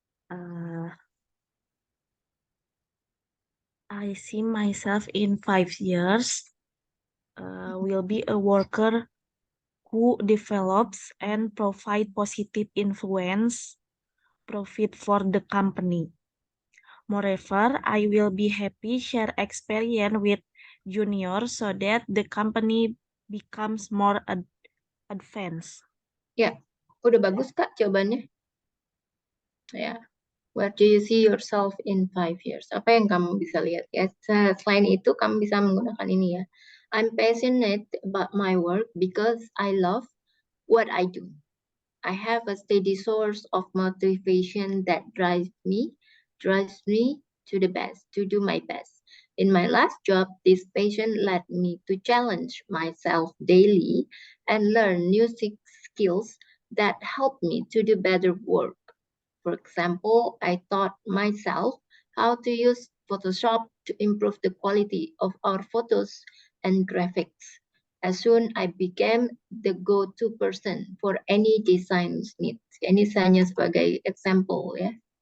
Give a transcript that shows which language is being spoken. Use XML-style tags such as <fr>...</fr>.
<en>eh, I see myself in 5 years will be a worker who develops and provide positive influence, profit for the company. Moreover, I will be happy share experience with juniors so that the company becomes more advanced.</en> <id>Ya, udah bagus Kak jawabannya.</id> <en>Ya, where do you see yourself in 5 years?</en> <id>Apa yang kamu bisa lihat ya? Selain itu, kamu bisa menggunakan ini ya.</id> <en>I'm passionate about my work because I love what I do. I have a steady source of motivation that drives me to the best, to do my best. In my last job, this passion led me to challenge myself daily and learn new skills that help me to do better work. For example, I taught myself how to use Photoshop to improve the quality of our photos and graphics. As soon I became the go-to person for any design needs.</en> <id>Ini hanya sebagai example ya.</id>